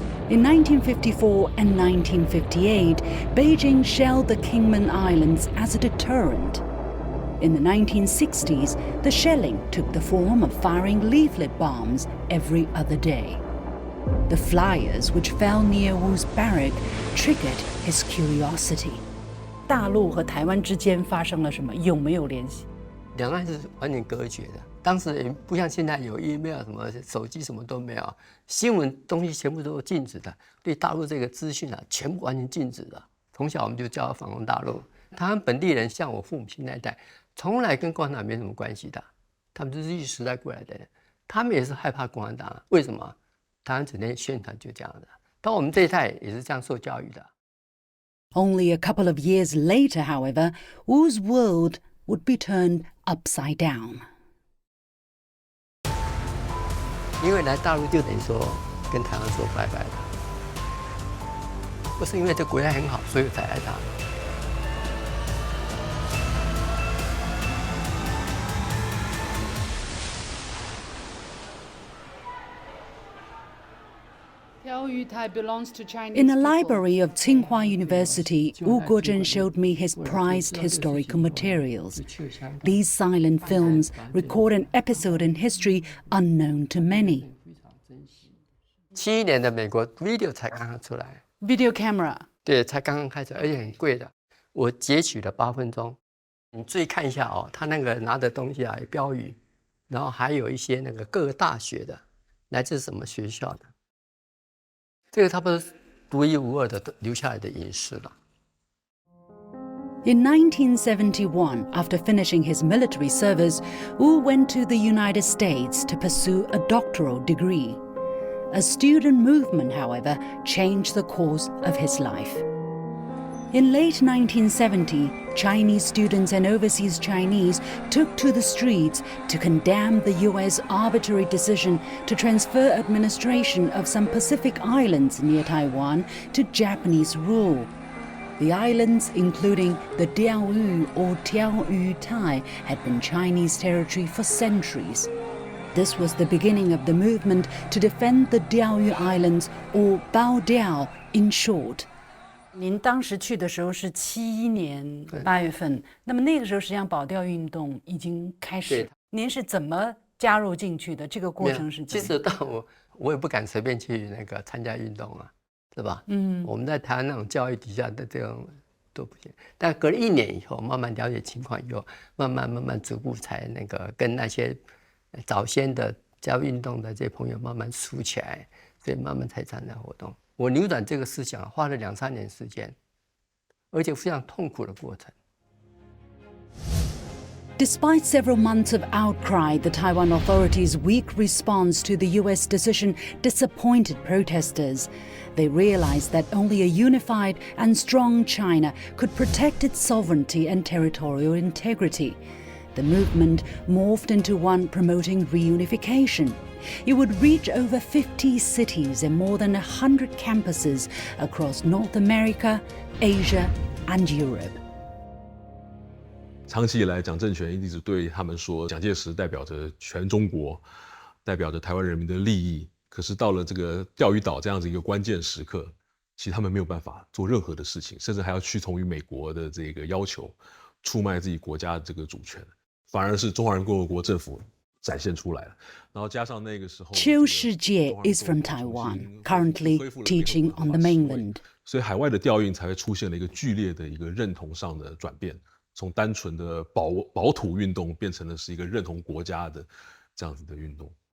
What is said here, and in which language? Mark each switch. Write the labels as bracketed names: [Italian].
[English] In 1954 and 1958, Beijing shelled the Kingman Islands as a deterrent. In the 1960s, the shelling took the form of firing leaflet bombs every other day. The flyers which fell near Wu's barrack triggered his curiosity. [Chinese] 大陆和台湾之间发生了什么？有没有联系？两岸是完全隔绝的，当时也不像现在有 email 什么手机什么都没有，新闻东西全部都是禁止的，对大陆这个资讯啊，全部完全禁止的。从小我们就教反攻大陆，台湾本地人像我父母亲那一代，从来跟共产党没什么关系的，他们都是日据时代过来的人，他们也是害怕共产党，为什么？台湾整天宣传就这样的，到我们这一代也是这样受教育的。 [English] Only a couple of years later, however, Wu's world would be turned upside down. [Chinese] 因为来大陆就等于说跟台湾说拜拜了，不是因为这国家很好，所以才来大陆。 [English] In a library of Tsinghua University, Wu Guozhen showed me his prized historical materials. These silent films record an episode in history unknown to many. [Chinese] 71年的美国 video 才刚刚出来 [English] Video camera. [Chinese] 对，才刚刚开始，而且很贵的。我截取了8分钟，你注意看一下哦，他那个拿的东西啊，有标语，然后还有一些那个各个大学的，来自什么学校的。这个差不多独一无二的留下来的影视了。 [English] In 1971, after finishing his military service, Wu went to the United States to pursue a doctoral degree. A student movement, however, changed the course of his life. In late 1970, Chinese students and overseas Chinese took to the streets to condemn the U.S. arbitrary decision to transfer administration of some Pacific islands near Taiwan to Japanese rule. The islands, including the Diaoyu or Tiaoyu Tai, had been Chinese territory for centuries. This was the beginning of the movement to defend the Diaoyu Islands, or Bao Diao in short. [Chinese] 您当时去的时候是71年8月份，那么那个时候实际上保钓运动已经开始。您是怎么加入进去的？这个过程是怎么样？其实到我也不敢随便去那个参加运动啊，是吧？我们在台湾那种教育底下的这种都不行。但隔了1年以后，慢慢了解情况以后，慢慢逐步才那个跟那些早先的教育运动的这些朋友慢慢熟起来，所以慢慢才参加活动。我扭转这个思想花了2、3年时间，而且非常痛苦的过程。 [English] Despite several months of outcry, the Taiwan authorities' weak response to the US decision disappointed protesters. They realized that only a unified and strong China could protect its sovereignty and territorial integrity. The movement morphed into one promoting reunification. It would reach over 50 cities and more than 100 campuses across North America, Asia, and Europe. [Chinese] 长期以来，蒋政权一直对他们说，蒋介石代表着全中国，代表着台湾人民的利益。可是到了这个钓鱼岛这样子一个关键时刻，其实他们没有办法做任何的事情，甚至还要屈从于美国的这个要求，出卖自己国家的这个主权，反而是中华人民共和国政府展现出来了。然后加上那个时候， [English] Qiu Shijie is from Taiwan, currently teaching on the mainland. [Chinese] 所以海外的调运才会出现了一个剧烈的一个认同上的转变。从单纯的保土运动变成了是一个认同国家的这样子的运动。